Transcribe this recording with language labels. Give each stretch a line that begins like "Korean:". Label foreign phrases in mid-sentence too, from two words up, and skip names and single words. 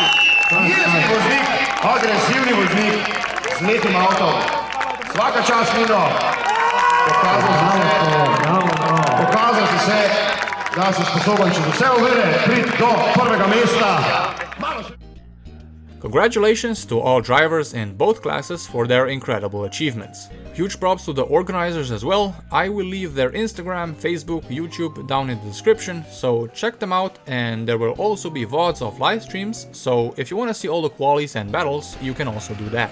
Slovenian: Jezni voznik, agresivni voznik z lepim avtom. Svaka čast, Nino. Pokazal si se, da si sposoben čez vse ovire priti do prvega mesta.
English: Congratulations to all drivers in both classes for their incredible achievements. Huge props to the organizers as well. I will leave their Instagram, Facebook, YouTube down in the description, so check them out, and there will also be VODs of live streams, so if you want to see all the qualies and battles, you can also do that.